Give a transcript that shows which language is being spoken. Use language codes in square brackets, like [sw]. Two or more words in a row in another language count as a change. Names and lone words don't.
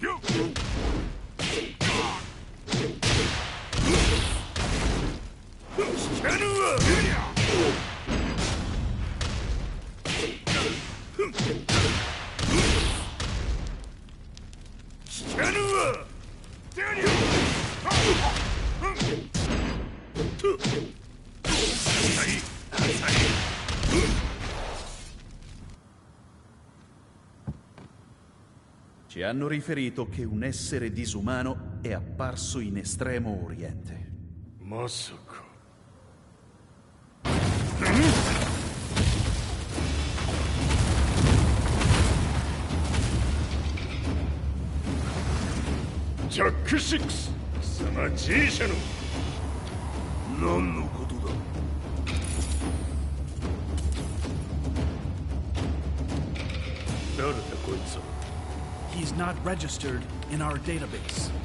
[ja] 聞かぬわ。聞かぬわ。 [it] Ci hanno riferito che un essere disumano è apparso in Estremo Oriente. [ja] Masaka. Jack 6! 貴様 G 社の何のことだ。誰だこいつは。 [en] He's not registered in our database.